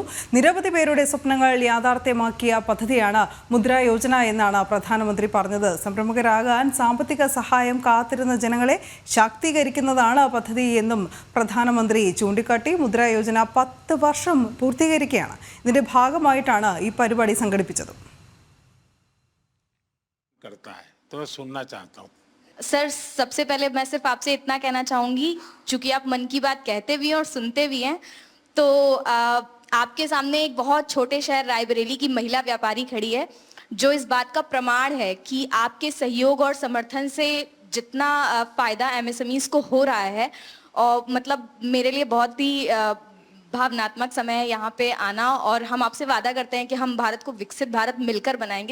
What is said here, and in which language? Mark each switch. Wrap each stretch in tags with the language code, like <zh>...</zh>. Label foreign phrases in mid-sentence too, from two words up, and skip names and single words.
<ml>നിരവധി പേരുടെ സ്വപ്നങ്ങൾ യാഥാർത്ഥ്യമാക്കിയ പദ്ധതിയാണ് മുദ്ര യോജന എന്നാണ് പ്രധാനമന്ത്രി പറഞ്ഞത്. സംരംഭകരാകാൻ സാമ്പത്തിക സഹായം കാത്തിരുന്ന ജനങ്ങളെ ശാക്തീകരിക്കുന്നതാണ് പദ്ധതി എന്നും പ്രധാനമന്ത്രി ചൂണ്ടിക്കാട്ടി. മുദ്ര യോജന 10 വർഷം പൂർത്തീകരിക്കുകയാണ്. ഇതിന്റെ ഭാഗമായിട്ടാണ് ഈ പരിപാടി സംഘടിപ്പിച്ചത്.</ml> <hi>करता है तो मैं सुनना चाहता हूँ। सर, सबसे पहले मैं सिर्फ आपसे इतना कहना चाहूँगी, चूँकि आप मन की बात कहते भी हैं और सुनते भी हैं, तो आपके सामने एक बहुत छोटे शहर रायबरेली की महिला व्यापारी खड़ी है, जो इस बात का प्रमाण है कि आपके सहयोग और समर्थन से जितना फ़ायदा MSMEs को हो रहा है, और मतलब मेरे लिए बहुत ही भावनात्मक समय है यहाँ पे आना, और हम आपसे वादा करते हैं कि हम भारत को विकसित भारत मिलकर बनाएंगे।</hi>